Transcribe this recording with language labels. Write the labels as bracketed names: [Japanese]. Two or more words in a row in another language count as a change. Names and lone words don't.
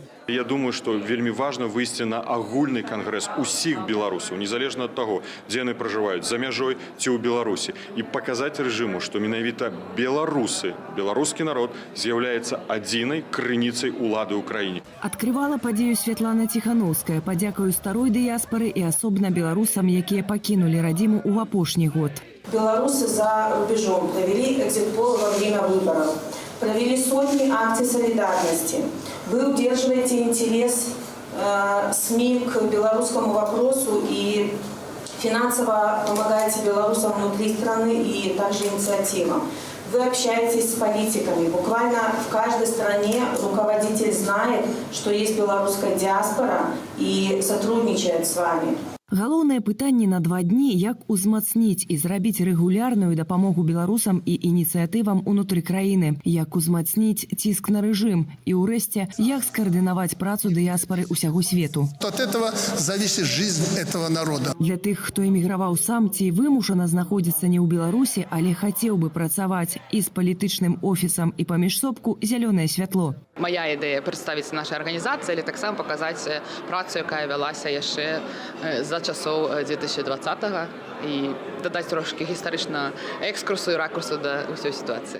[Belarusian] Я думаю, што вельмі важна выйсці на агульны кангрэс усіх беларусаў, незалежна ад таго, дзе яны пражываюць, за мяжой ці ў Беларусі, і паказаць рэжыму, што менавіта беларусы, беларускі народ з'яўляецца адзінай крыніцай улады ў краіне. Адкрывала падзею Святлана Ціхановская, падзякаю старой дыяспары і асобна беларусам, якія пакінулі радзіму ў апошні год. [Russian] Белорусы за рубежом провели экзит-пол во время выборов, провели сотни акций солидарности. Вы удерживаете интерес СМИ к белорусскому вопросу и финансово помогаете белорусам внутри страны и также инициативам. Вы общаетесь с политиками. Буквально в каждой стране руководитель знает, что есть белорусская диаспора и сотрудничает с вами. [Belarusian] Галоўнае пытанне на 2 дні, як узмацніць і зрабіць рэгулярную дапамогу беларусам і ініцыятывам унутры краіны, як узмацніць ціск на рэжым і, ўрэшце, як скаардынаваць працу дыяспары ўсяго свету. [Russian] От этого зависит жизнь этого народа. [Belarusian] Для тых, хто эміграваў сам ці вымушана знаходзіцца не ў Беларусі, але хацеў бы працаваць і з палітычным офісам і паміж сопку зялёнае святло. Моя ідэя прадставіць нашай арганізацыі, але таксама паказаць працу, якая вялася яшчэ за часоў 2020-го і дадаць трошкі гістарычна экскурсу і ракурсу да ўсёй сітуацыі.